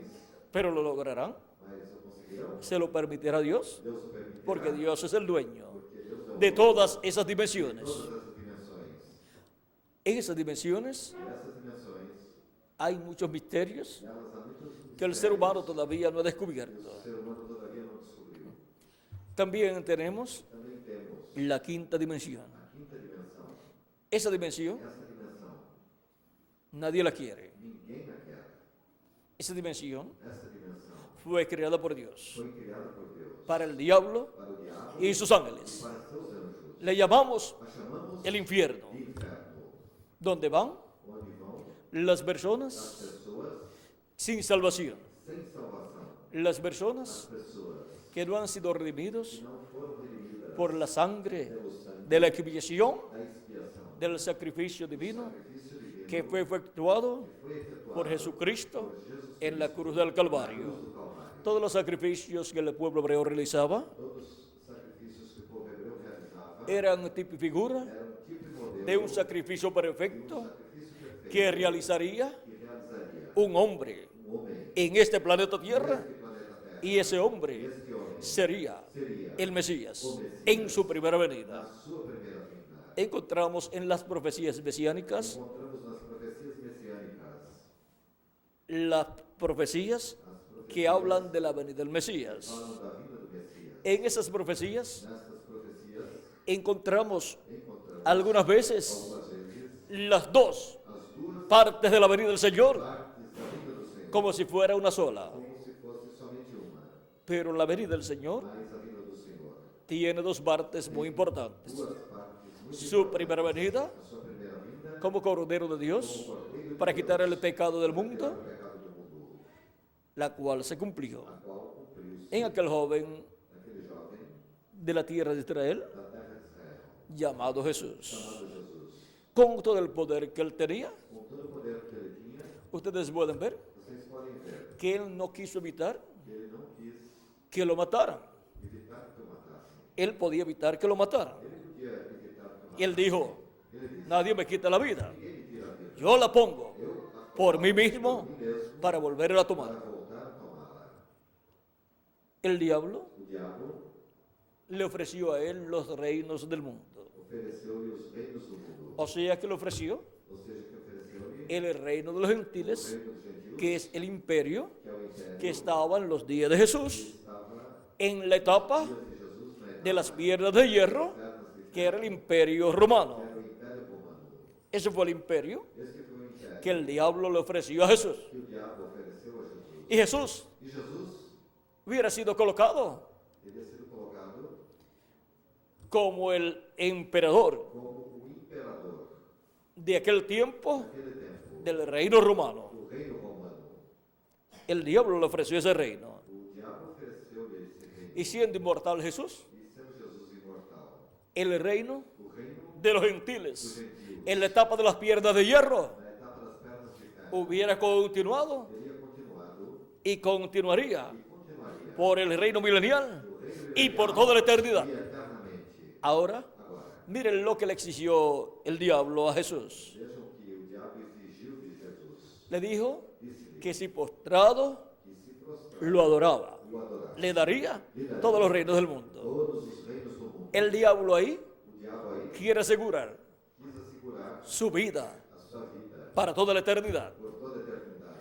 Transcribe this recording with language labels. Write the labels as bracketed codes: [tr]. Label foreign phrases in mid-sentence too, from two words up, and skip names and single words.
[es] pero lo lograrán. [pt] mas o conseguirão. [es] Se lo permitirá Dios, [pt] Deus o permitirá, [es] porque Dios es el dueño [pt] porque Deus é o [es] de [pt] dono [es] todas esas [pt] de [es] dimensiones. [pt] todas essas dimensões. [es] En esas dimensiones [pt] E nessas dimensões, [es] hay muchos misterios [pt] nelas há muitos [es] que el ser humano [pt] mistérios [es] todavía no ha [pt] que [es] descubierto. [pt] o ser humano todavía não descobriu. [es] También tenemos [pt] Também temos [es] la quinta dimensión. [pt] a quinta dimensão. [es] Esa dimensión [pt] Essa dimensão, [es] nadie la quiere. [pt] ninguém a quer. [es] Esa dimensión [pt] Essa dimensão [es] fue creada por Dios [pt] foi criada por Deus [es] para el diablo [pt] para o diabo [es] y sus [pt] e [es] ángeles. [pt] para seus anjos. [es] Le llamamos [pt] A chamamos [es] el infierno, [pt] de inferno, [es] donde van [pt] onde vão [es] las [pt] as [es] personas [pt] pessoas [es] sin salvación, [pt] sem salvação, [es] las [pt] as [es] personas [pt] pessoas [es] que no han sido redimidos [pt] que não foram redimidas [es] por la sangre [pt] pelo sangue [es] de la expiación [pt] da expiação, [es] del sacrificio divino [pt] sacrifício divino [es] que fue efectuado [pt] foi efetuado [es] por Jesucristo [pt] por Jesus [es] en la cruz del Calvario. [pt] do Calvário. [es] Todos los sacrificios que el pueblo hebreo realizaba [pt] Todos os sacrifícios que o povo hebreu realizava [es] eran tipo y figura [pt] eram tipo e modelo [es] de un sacrificio perfecto [pt] sacrifício perfeito [es] que realizaría [pt] que realizaria [es] un hombre [pt] homem [es] en este planeta Tierra, [pt] neste planeta Terra. [es] y ese hombre [pt] Este homem [es] sería [pt] seria [es] el Mesías en su primera [pt] na [es] venida. [pt] sua primeira vinda. [es] Encontramos en las profecías mesiánicas [pt] Encontramos nas profecias messiânicas [es] las profecías que hablan de la venida del Mesías. [pt] falam da vinda do Messias. [es] En esas profecías [pt] Nestas profecias [es] encontramos [pt] encontramos [es] algunas veces [pt] algumas vezes [es] las dos [pt] as duas [es] partes de la venida del Señor [pt] partes da vinda do Senhor, [es] como si fuera una sola. [pt] como se fosse somente uma. [es] Pero la venida del Señor [pt] Mas a vinda do Senhor, [es] tiene dos partes muy importantes. [pt] duas partes muito [es] Su primera venida [pt] a sua primeira vinda, [es] como Cordero de Dios [pt] cordeiro [es] para quitar el pecado del [pt] do [es] mundo, [pt] pecado do mundo, [es] la cual se cumplió [pt] a qual cumpriu-se [es] en aquel joven [pt] aquele jovem [es] de la tierra de Israel [pt] da terra de Israel, [es] llamado Jesús. [pt] chamado Jesus. [es] Con todo el poder que él tenía, [pt] Com todo o poder que ele tinha, [es] ustedes pueden ver [pt] vocês podem ver [es] que él no quiso evitar [pt] que ele não quis [es] que lo mataran. [pt] evitar que o matassem. [es] Él podía evitar que lo mataran. [pt] Ele podia evitar que o [es] Y él dijo, [pt] Ele disse, [es] nadie me quita la vida, [pt] ninguém me tira a vida. [es] yo la pongo [pt] Eu a [es] por mí mismo [pt] mim mesmo [es] para volverla a [pt] para [es] tomar. [pt] voltar a tomá-la. [es] El diablo [pt] O diabo [es] le ofreció a él los reinos del mundo. [pt] ofereceu-lhe os reinos do mundo. [es] O sea que le ofreció [pt] Ou seja, que ofereceu-lhe [es] el reino de los [pt] o [es] gentiles, [pt] reino dos gentios, [es] que es el imperio [pt] que é o império [es] que estaba en los días de Jesús, [pt] que estava [es] en la etapa [pt] dias de Jesus na [es] de las piedras de hierro, [pt] pernas de [es] que era el imperio romano. [pt] era o império romano. [es] Ese fue el imperio [pt] Este foi o império [es] que el diablo le ofreció a Jesús. [pt] que o diabo ofereceu a Jesus. [es] Y Jesús [pt] E Jesus [es] hubiera sido colocado [pt] teria sido colocado [es] como el emperador [pt] como o imperador [es] de aquel tiempo [pt] naquele tempo [es] del reino romano. [pt] do reino romano. [es] El diablo le ofreció ese reino. [pt] O diabo ofereceu-lhe esse [es] y siendo inmortal Jesús, [pt] e sendo Jesus imortal, [es] el reino [pt] o reino [es] de los gentiles, en la etapa de las piernas de hierro, [pt] na etapa das pernas de ferro [es] hubiera continuado [pt] teria continuado [es] y continuaría [pt] e continuaria [es] por el reino milenial y por toda la eternidad. [pt] e eternamente. [es] Ahora, [pt] Agora, [es] miren lo que le exigió el diablo a Jesús. [pt] vejam que o diabo exigiu de Jesus. [es] Le dijo [pt] Disse-lhe [es] que si postrado [pt] que se prostrado [es] lo adoraba, [pt] o adorasse, [es] le daría todos los reinos del mundo. [pt] todos os reinos do mundo. [es] El diablo ahí [pt] O diabo aí [es] quiere asegurar [pt] quis assegurar [es] su vida [pt] a sua vida [es] para toda la eternidad [pt] por toda a eternidade.